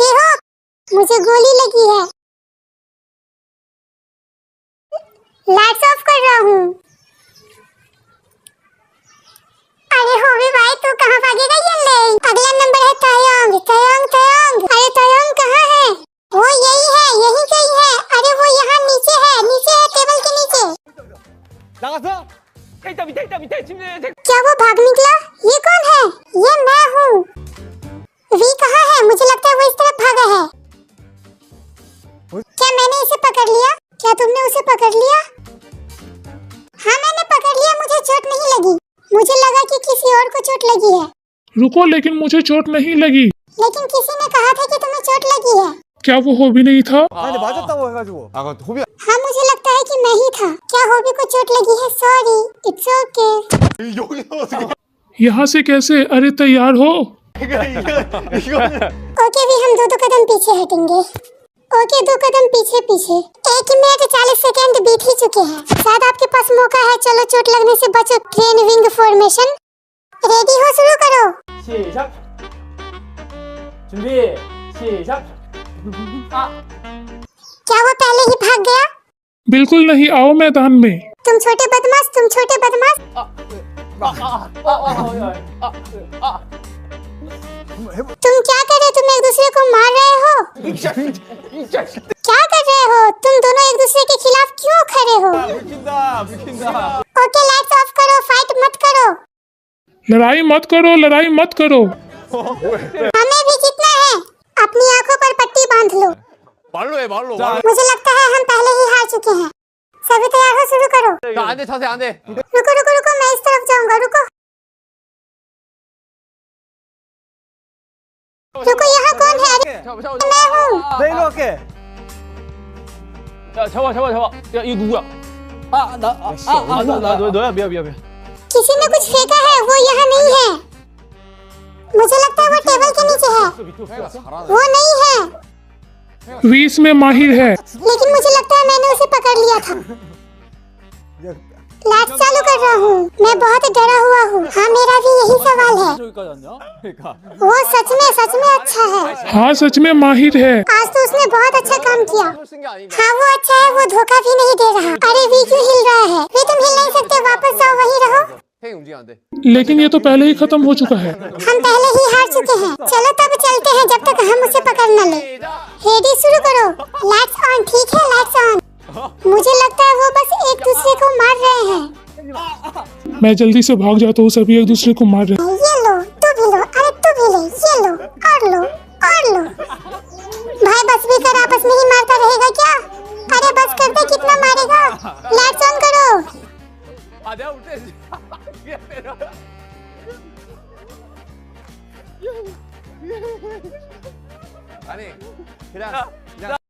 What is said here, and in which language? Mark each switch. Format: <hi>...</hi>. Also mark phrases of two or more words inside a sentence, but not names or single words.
<hi>जेहोप, मुझे गोली लगी है।</hi> <en>lights off</en> <hi>कर रहा हूँ। अरे होवी भाई, तू कहाँ भागेगा? ये ले, अगला नंबर है तायंग। तायंग तायंग, अरे तायंग कहाँ है? वो यही है, यही कहीं है। अरे वो यहाँ नीचे है, नीचे है, टेबल के नीचे।</hi> <ko>나가서 밑에 침대.</ko> <hi>क्या वो भाग निकला? ये कौन है? ये मैं हूँ। वी कहाँ है? मुझे लगता है वो इस तरफ भागा है। क्या मैंने इसे पकड़ लिया? क्या तुमने उसे पकड़ लिया? हाँ मैंने पकड़ लिया। मुझे चोट नहीं लगी। मुझे लगा कि किसी और को चोट लगी है। रुको, लेकिन मुझे चोट नहीं लगी। लेकिन किसी ने कहा था कि तुम्हें चोट लगी है। क्या वो होवी नहीं था?</hi> <ko>근데 맞았다고 해가지고. 호비.</ko> <hi>हाँ मुझे लगता है कि मैं ही था। क्या होवी को चोट लगी है?</hi> <en>sorry, it's okay.</en> <ko>여기 어떻게?</ko> <hi>यहाँ से कैसे? अरे तैयार हो?</hi> <ko>이거는.</ko> <hi>ओके भी, हम दो कदम पीछे हटेंगे। ओके, 2 कदम पीछे पीछे। 1 मिनट 40 सेकंड बीत ही चुके हैं। शायद आपके पास मौका है। चलो चोट लगने से बचो।</hi> <en>train wing formation.</en> <hi>रेडी हो? शुरू करो।</hi> <ko>시작. 준비. 시작.</ko> <hi>क्या वो पहले ही भाग गया? बिल्कुल नहीं, आओ मैदान में। तुम छोटे बदमाश, तुम छोटे बदमाश। तुम क्या कर रहे हो? तुम एक दूसरे को मार रहे हो? क्या कर रहे हो? तुम दोनों एक दूसरे के खिलाफ क्यों खड़े हो?</hi> <ko>비킨다.</ko> <hi>ओके,</hi> <en>lights off</en> <hi>करो। फाइट मत करो। लड़ाई मत करो, लड़ाई मत करो। हमें भी जीतना है। अपनी आंखों पर पट्टी बांध लो।</hi> <ko>말로 해 말로.</ko> <hi>मुझे लगता है हम पहले ही हार चुके हैं। सभी तैयार हो? शुरू करो।</hi> <ko>안돼 자세 안돼.</ko> <hi>रुको रुको रुको, मैं इस तरफ जाऊंगा। रुको रुको, यहाँ कौन है? अरे मैं हूँ।</hi> <ko>내 일로 갈게. 야 잡아. 야 이거 누구야? 너야 미안.</ko> <hi>किसी ने कुछ फेंका है। वो यहाँ नहीं है। मुझे लगता है वो टेबल के नीचे है। वो नहीं है, 20 में माहिर है। लेकिन मुझे लगता है मैंने उसे पकड़ लिया था। लाइट चालू कर रहा हूँ। मैं बहुत डरा हुआ हूँ। हाँ मेरा भी यही सवाल है।</hi> <ko>저기까지 왔냐?</ko> <hi>वो सच में अच्छा है। हाँ सच में माहिर है। आज तो उसने बहुत अच्छा काम किया।</hi> <ko>쓴게 아닌가?</ko> <hi>हाँ वो अच्छा है। वो धोखा भी नहीं दे रहा। अरे वी क्यों हिल रहा है? वी तुम हिल नहीं सकते। वापस जाओ, वहीं रहो।</hi> <ko>팽이 움직이면 안 돼.</ko> <hi>लेकिन ये तो पहले ही खत्म हो चुका है। हम पहले ही हार चुके हैं। चलो तब चलते हैं जब तक हम उसे पकड़ न ले। रेडी, शुरू करो।</hi> <en>lights on.</en> <hi>ठीक है,</hi> <en>lights on.</en> <hi>मुझे लगता है वो बस एक दूसरे को मार रहे हैं। मैं जल्दी से भाग जाता हूँ, सभी एक दूसरे को मार रहे हैं। ये लो, तू भी लो। अरे तू भी ले। ये लो, और लो, और लो। भाई बस भी कर, आपस में ही मारता रहेगा क्या? अरे बस कर दे, कितना मारेगा?</hi> <en>lights on</en> <hi>करो।</hi> <ko>아 내가 올 때. 아니 그냥</ko>